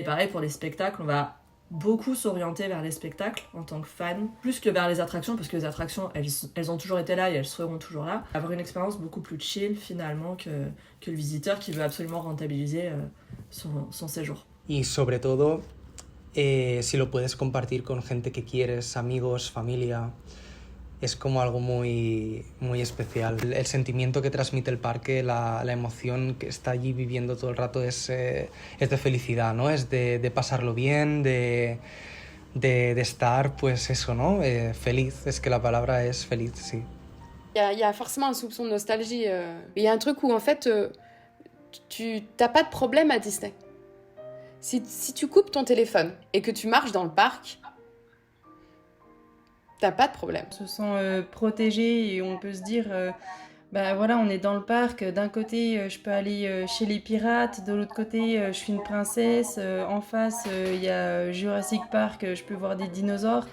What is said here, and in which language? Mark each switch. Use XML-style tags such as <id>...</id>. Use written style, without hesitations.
<fr>Et pareil pour les spectacles, on va beaucoup s'orienter vers les spectacles en tant que fan, plus que vers les attractions, parce que les attractions, elles ont toujours été là et elles seront toujours là. Avoir une expérience beaucoup plus chill finalement que le visiteur qui veut absolument rentabiliser son séjour.</fr> <es>Y sobre todo, Si lo puedes compartir con gente que quieres, amigos, familia, es como algo muy, muy especial. El sentimiento que transmite el parque, la emoción que está allí viviendo todo el rato es de felicidad, ¿no? Es de pasarlo bien, de estar, pues eso, ¿no? Feliz, es que la palabra es feliz, sí.</es> <fr>Il y a forcément un soupçon de nostalgie. Il y a un truc où en fait, tu n'as pas de problème à Disney. Si tu coupes ton téléphone et que tu marches dans le parc, t'as pas de problème. On se sent protégé et on peut se dire, bah voilà, on est dans le parc, d'un côté je peux aller chez les pirates, de l'autre côté je suis une princesse, en face il y a Jurassic Park, je peux voir des dinosaures.</fr>